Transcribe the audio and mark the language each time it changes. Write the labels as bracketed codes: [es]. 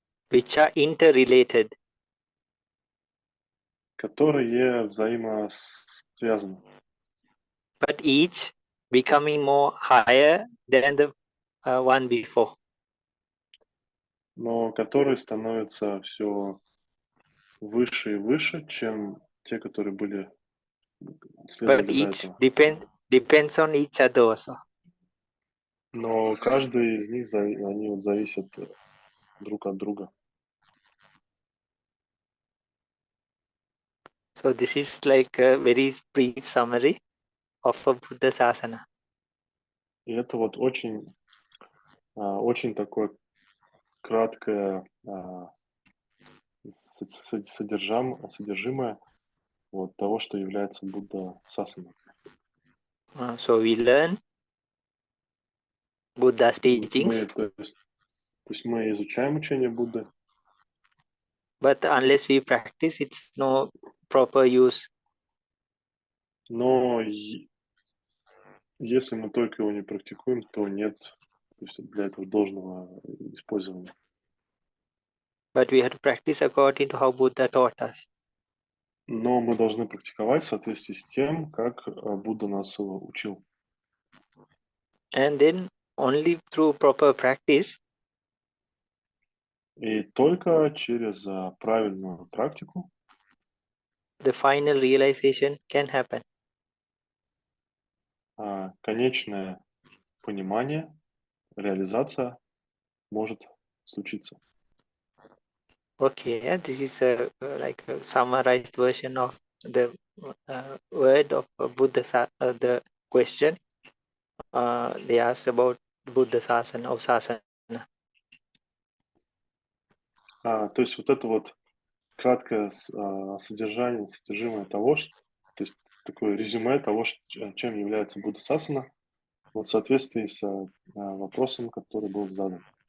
[en] Which are interrelated. [ru] Которые взаимосвязаны. [en] But each becoming more higher than the one before. [ru] Но которые становятся все выше и выше, чем те, которые были [en] But each depends on each other also. [ru] Но каждый из них, они зависят друг от друга. [en] So this is like a very brief summary of a Buddha Sasana. [ru] И это очень такое краткое содержимое того, что является Будда Сасана. [en] So we learn Buddha's teachings. [ru] То есть мы изучаем учение Будды. [en] But unless we practice, it's no proper use. [ru] Но если мы только его не практикуем, то нет для этого должного использования. [en] But we have to practice according to how Buddha taught us. [ru] Но мы должны практиковать в соответствии с тем, как Будда нас учил. [en] And then only through proper practice, [ru] и только через правильную практику [en] the final realization can happen. [ru] конечное понимание, реализация может случиться. [en] Okay, yeah, this is like a summarized version of the word of the question. They asked about Buddha Sasana or Sasana. [ru] То есть вот это вот краткое содержимое того, то есть такое резюме того, чем является Будда Сасана, вот в соответствии с вопросом, который был задан.